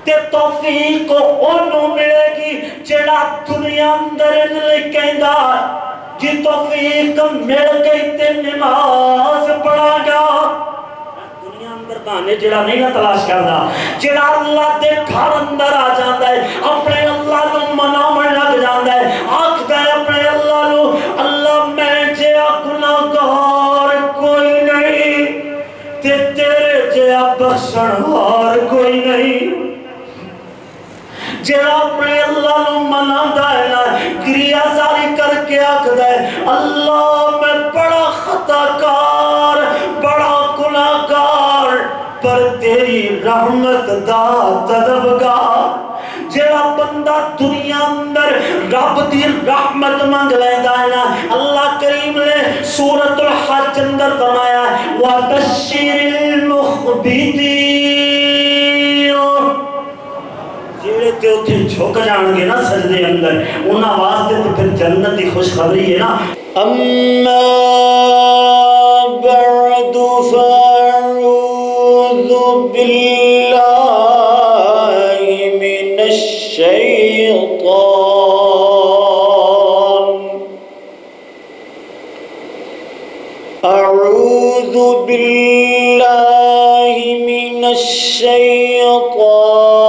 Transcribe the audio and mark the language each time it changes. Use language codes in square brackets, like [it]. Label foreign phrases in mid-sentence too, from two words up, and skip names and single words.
[pa] تے توفیق انہوں ملے گی جڑا دنیا اندر لکھیندا جی توفیق مل گئی تے نماز پڑھا گا دنیا اندر بہانے جڑا نہیں نہ تلاش کردا جڑا اللہ دے گھر اندر آ جاندا ہے اپنے اللہ نو مناون لگ جاندا ہے آکھدا ہے اپنے اللہ نو اللہ میں [ur] جیا گناہگار کوئی نہیں [pa] تے تیرے جیا بخشنہار کوئی نہیں جڑا اپنے اللہ نو منادا ہے نا کریا ساری کر کے آکھدا ہے اللہ میں بڑا خطا کار بڑا گناہگار پر تیری رحمت دا طلبگار جڑا بندہ دنیا اندر رب دی رحمت منگ لیندا ہے نا اللہ کریم نے سورۃ الحج اندر فرمایا [ar] وَبَشِّرِ الْمُخْبِتِينَ [pa] جیڑے تے اتھے جھک جان گے نا سجدے اندر انہاں واسطے تو پھر جنت کی خوشخبری ہے نا [ar] اما بعد فاعوذ باللہ من الشیطان اعوذ باللہ من الشیطان